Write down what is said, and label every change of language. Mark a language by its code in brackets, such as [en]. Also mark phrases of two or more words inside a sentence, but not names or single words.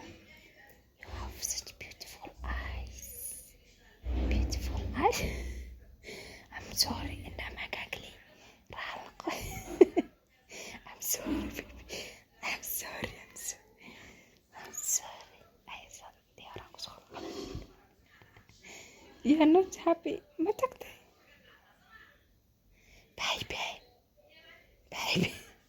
[en] You have such beautiful eyes. Beautiful eyes. I'm sorry. [so] Indhaha maxaa kaa geliyay? Raalaqo. [en] I'm sorry, baby. I'm sorry. I'm sorry. I'm sorry. I said [so] diyaaraan ku soo [en] You are not happy. [so] Ma tagtay? Baby. Baby.